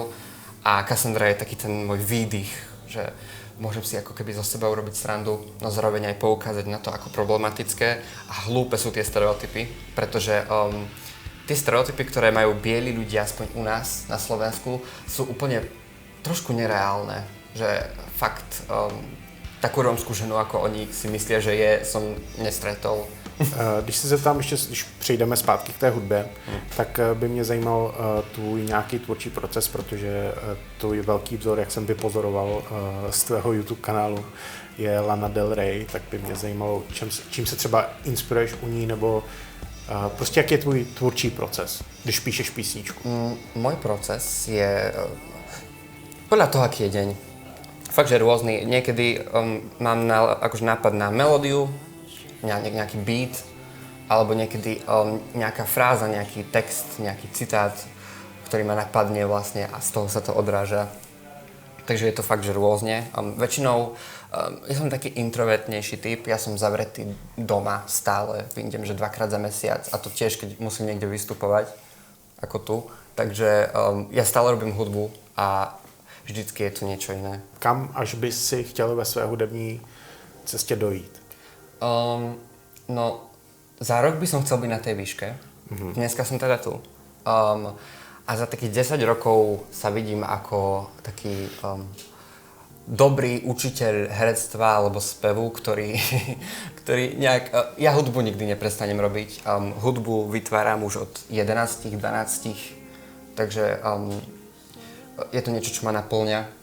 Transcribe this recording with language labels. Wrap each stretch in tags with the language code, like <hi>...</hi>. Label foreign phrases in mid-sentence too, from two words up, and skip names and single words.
<sk>A Cassandra je taký ten môj výdych, že môžem si ako keby zo seba urobiť srandu, no zároveň aj poukázať na to, ako problematické a hlúpe sú tie stereotypy, pretože tie stereotypy, ktoré majú bieli ľudia, aspoň u nás na Slovensku, sú úplne trošku nereálne, že fakt takú rómskú ženu, ako oni si myslia, že je, som nestretol.</sk> <cs>Když se zeptám ještě, když přejdeme zpátky k té hudbě, tak by mě zajímal tvůj nějaký tvůrčí proces, protože tvůj velký vzor, jak jsem vypozoroval z tvého YouTube kanálu, je Lana Del Rey, tak by mě zajímalo, čím se třeba inspiruješ u ní, nebo prostě jak je tvůj tvůrčí proces, když píšeš písničku?</cs> <sk>Môj proces je podľa toho, aký je deň. Fakt, že rôzny. Niekedy mám akože nápad na melódiu, nejaký beat, alebo niekedy nejaká fráza, nejaký text, nejaký citát, ktorý ma napadne vlastne a z toho sa to odráža. Takže je to fakt, že rôzne. Väčšinou ja som taký introvertnejší typ, ja som zavretý doma stále, vidím, že 2-krát za mesiac a to tiež, keď musím niekde vystupovať, ako tu. Takže ja stále robím hudbu a vždycky je to niečo iné.</sk> <cs>Kam až by si chtěl ve své hudební cestě dojít?</cs> <sk>No, za rok by som chcel byť na tej výške. Dneska som teda tu. A za takých 10 rokov sa vidím ako taký dobrý učiteľ herectva alebo spevu, ktorý nejak... Ja hudbu nikdy neprestanem robiť. Hudbu vytváram už od 11, 12, takže je to niečo, čo ma naplňa.</sk>